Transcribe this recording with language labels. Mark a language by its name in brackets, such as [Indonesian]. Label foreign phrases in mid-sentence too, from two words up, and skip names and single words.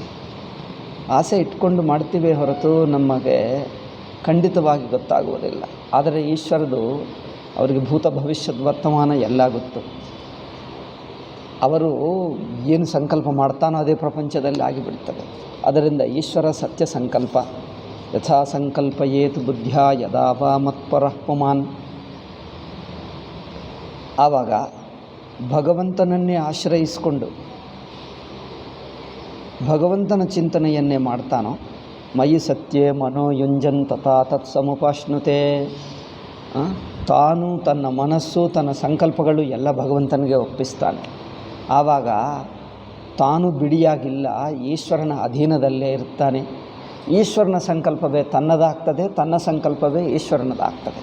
[Kannada] ಆಸೆ ಇಟ್ಕೊಂಡು ಮಾಡ್ತೀವಿ ಹೊರತು ನಮಗೆ ಖಂಡಿತವಾಗಿ ಗೊತ್ತಾಗುವುದಿಲ್ಲ. ಆದರೆ ಈಶ್ವರದು ಅವರಿಗೆ ಭೂತ ಭವಿಷ್ಯದ ವರ್ತಮಾನ ಎಲ್ಲ ಗೊತ್ತು. ಅವರು ಏನು ಸಂಕಲ್ಪ ಮಾಡ್ತಾನೋ ಅದೇ ಪ್ರಪಂಚದಲ್ಲಿ ಆಗಿಬಿಡ್ತದೆ. ಅದರಿಂದ ಈಶ್ವರ ಸತ್ಯ ಸಂಕಲ್ಪ. [Sanskrit] ಯಥಾ ಸಂಕಲ್ಪಯೇತ್ ಬುದ್ಧ್ಯಾ ಯದಾ ವಾ ಮತ್ಪರಃ ಪುಮಾನ್. [Kannada] ಆವಾಗ ಭಗವಂತನನ್ನೇ ಆಶ್ರಯಿಸಿಕೊಂಡು ಭಗವಂತನ ಚಿಂತನೆಯನ್ನೇ ಮಾಡ್ತಾನೋ [Sanskrit] ಮಯಿ ಸತ್ಯೇ ಮನೋಯುಂಜನ್ ತಥಾ ತತ್ಸಮುಪಾಶ್ನುತೆ. [Kannada] ತಾನು, ತನ್ನ ಮನಸ್ಸು, ತನ್ನ ಸಂಕಲ್ಪಗಳು ಎಲ್ಲ ಭಗವಂತನಿಗೆ ಒಪ್ಪಿಸ್ತಾನೆ. ಆವಾಗ ತಾನು ಬಿಡಿಯಾಗಿಲ್ಲ, ಈಶ್ವರನ ಅಧೀನದಲ್ಲೇ ಇರ್ತಾನೆ. ಈಶ್ವರನ ಸಂಕಲ್ಪವೇ ತನ್ನದಾಗ್ತದೆ, ತನ್ನ ಸಂಕಲ್ಪವೇ ಈಶ್ವರನದಾಗ್ತದೆ.